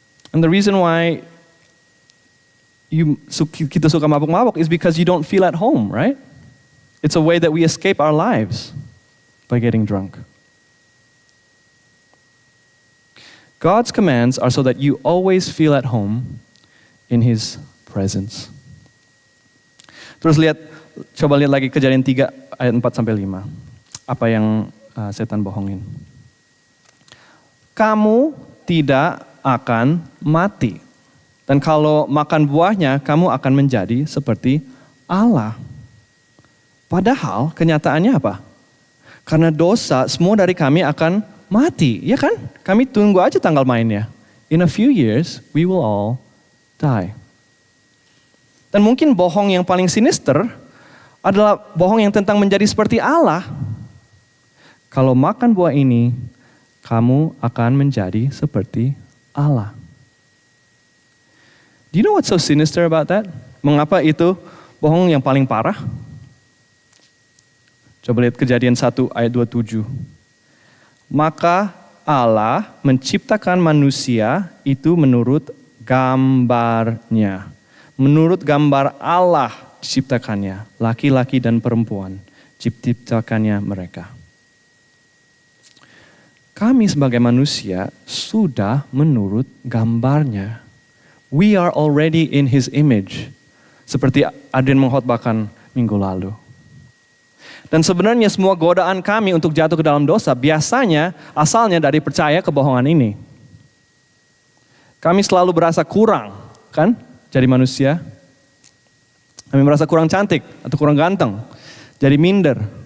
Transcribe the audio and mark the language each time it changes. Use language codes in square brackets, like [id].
[en] And the reason why [id] kita suka mabuk-mabuk [en] is because you don't feel at home, right? It's a way that we escape our lives by getting drunk. God's commands are so that you always feel at home in His presence. [id] Terus coba lihat lagi Kejadian 3 ayat 4-5. Apa yang setan bohongin. Kamu tidak akan mati. Dan kalau makan buahnya, kamu akan menjadi seperti Allah. Padahal kenyataannya apa? Karena dosa, semua dari kami akan mati, ya kan? Kami tunggu aja tanggal mainnya. [en] In a few years, we will all die. [id] Dan mungkin bohong yang paling sinister adalah bohong yang tentang menjadi seperti Allah. Kalau makan buah ini, kamu akan menjadi seperti Allah. [en] Do you know what's so sinister about that? [id] Mengapa itu bohong yang paling parah? Coba lihat Kejadian 1 ayat 27. Maka Allah menciptakan manusia itu menurut gambarnya. Menurut gambar Allah diciptakannya. Laki-laki dan perempuan diciptakannya mereka. Kami sebagai manusia sudah menurut gambarnya. [en] We are already in His image. [id] Seperti Adrian mengkhotbahkan minggu lalu. Dan sebenarnya semua godaan kami untuk jatuh ke dalam dosa biasanya asalnya dari percaya kebohongan ini. Kami selalu berasa kurang, kan? Jadi manusia. Kami merasa kurang cantik atau kurang ganteng. Jadi minder.